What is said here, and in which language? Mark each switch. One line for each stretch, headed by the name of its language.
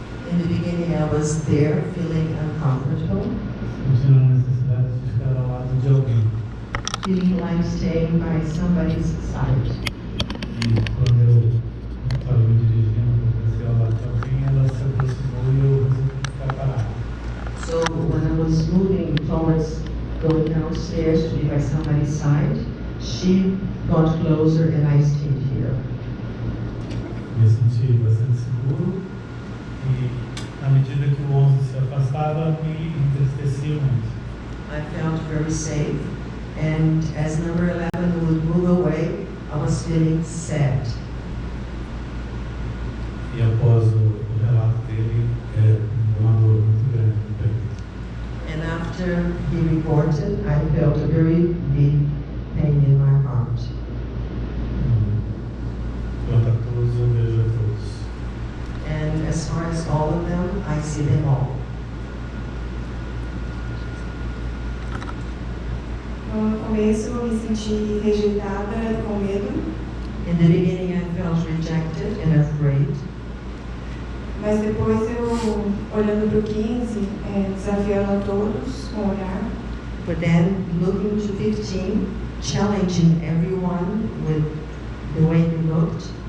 English: Emotionally, I was there feeling uncomfortable,
Portuguese: Sentindo a necessidade de ficar ao lado de alguém.
English: feeling like staying by somebody's side.
Portuguese: E quando eu estava me dirigindo para descer ao lado de alguém, ela se aproximou e eu resolvi ficar parado.
English: So when I was moving towards going downstairs to be by somebody's side, she got closer and I stayed here.
Portuguese: Me senti bastante seguro e, à medida que o 11 se afastava, me entristecia muito.
English: I felt very safe, and as number 11 would move away, I was feeling sad.
Portuguese: E após o relato dele, uma dor muito grande no peito.
English: And after he reported, I felt a very big pain in my heart.
Portuguese: Quanto a todos, eu vejo a todos.
English: And as far as all of them, I see them all.
Portuguese: No começo eu me senti rejeitada, com medo,
English: In the beginning, I felt rejected and afraid.
Portuguese: mas depois eu, olhando para o 15, desafiando a todos com o olhar,
English: But then, looking to 15, challenging everyone with the way he looked,